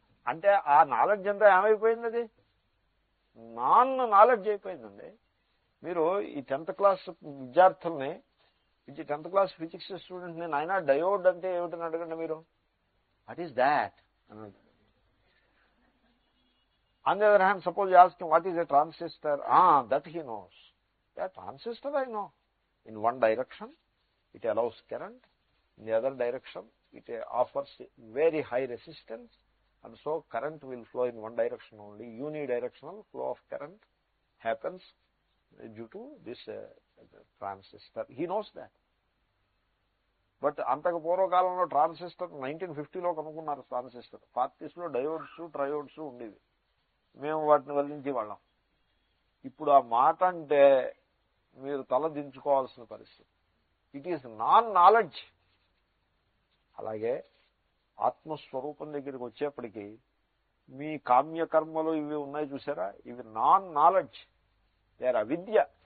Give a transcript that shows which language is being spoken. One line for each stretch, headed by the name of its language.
Telugu: అంటే ఆ నాలెడ్జ్ అంతా ఏమైపోయింది? అది నాన్ నాలెడ్జ్ అయిపోయిందండి. మీరు ఈ 10th క్లాస్ విద్యార్థుల్ని, 10th క్లాస్ ఫిజిక్స్ స్టూడెంట్ని, నాయన డయోడ్ అంటే ఏమిటని అడగండి మీరు,
English: what is that
Telugu: అని అంటారు.
English: On the other hand, suppose you ask him, what is a transistor? That he knows. Yeah, transistor I know. In one direction, it allows current. In the other direction, it offers very high resistance. And so, current will flow in one direction only. Unidirectional flow of current happens due to this transistor. He knows that.
Telugu: But అంతకు పూర్వకాలంలో transistor 1950లో కనుక్కున్నారు. Transistor 40sలో diodes ట్రయోడ్స్ ఉండేవి, మేము వాటిని వల్లించి వాళ్ళం. ఇప్పుడు ఆ మాట అంటే మీరు తల దించుకోవాల్సిన పరిస్థితి.
English: It is non knowledge.
Telugu: అలాగే ఆత్మస్వరూపం దగ్గరికి వచ్చేప్పటికీ మీ కామ్యకర్మలు ఇవి ఉన్నాయి చూసారా, ఇవి నాన్ నాలెడ్జ్,
English: they are
Telugu: అవిద్య.